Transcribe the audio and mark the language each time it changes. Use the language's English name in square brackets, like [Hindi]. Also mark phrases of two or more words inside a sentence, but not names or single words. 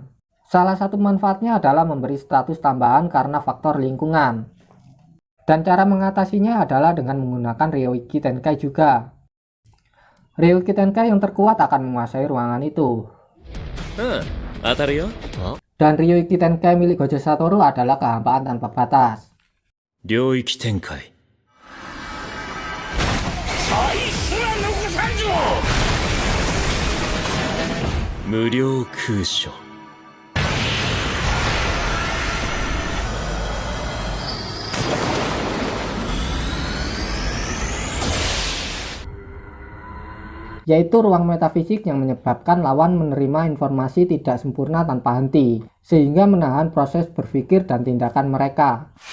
[Indonesian] Salah satu manfaatnya adalah memberi status tambahan karena faktor lingkungan. Dan cara mengatasinya adalah dengan menggunakan Ryuki Tenkai juga. Ryuki Tenkai yang terkuat akan menguasai ruangan itu. Dan Ryuki Tenkai milik Gojo Satoru adalah kehampaan tanpa batas. [Japanese] 領域展開。無料空所。 [Indonesian] Yaitu ruang metafisik yang menyebabkan lawan menerima informasi tidak sempurna tanpa henti, sehingga menahan proses berpikir dan tindakan mereka.